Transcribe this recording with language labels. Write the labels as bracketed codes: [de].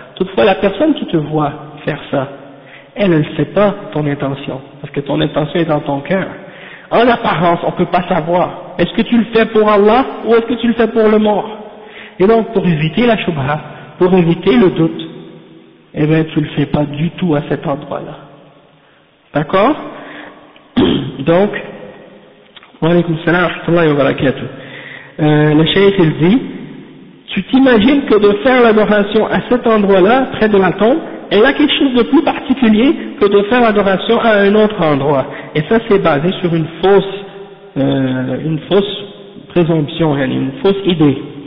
[fr] Toutefois, la personne qui te voit faire ça, elle ne sait pas ton intention, parce que ton intention est dans ton cœur. En apparence, on peut pas savoir, est-ce que tu le fais pour Allah ou est-ce que tu le fais pour le mort. Et donc, pour éviter la choubha, pour éviter le doute, eh bien, tu le fais pas du tout à cet endroit-là. D'accord? Donc, [ar] وعليكم السلام ورحمة الله وبركاته. الشيخ الزي [fr] tu t'imagines que de faire l'adoration à cet endroit-là, près de la tombe, elle a quelque chose de plus particulier que de faire l'adoration à un autre endroit. Et ça, c'est basé sur une fausse présomption, une fausse idée.